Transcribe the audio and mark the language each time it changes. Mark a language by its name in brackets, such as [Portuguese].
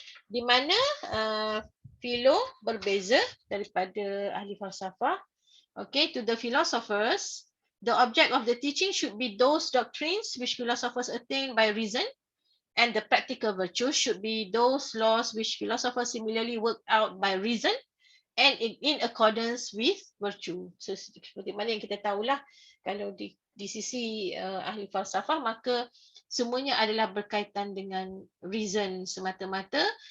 [Malay] Di mana Philo berbeza daripada ahli falsafah. [English] Okay, to the philosophers, the object of the teaching should be those doctrines which philosophers attain by reason, and the practical virtues should be those laws which philosophers similarly work out by reason and in accordance with virtue. [Malay] So seperti mana yang kita tahulah, kalau di sisi ahli falsafah, maka semuanya adalah berkaitan dengan reason semata-mata.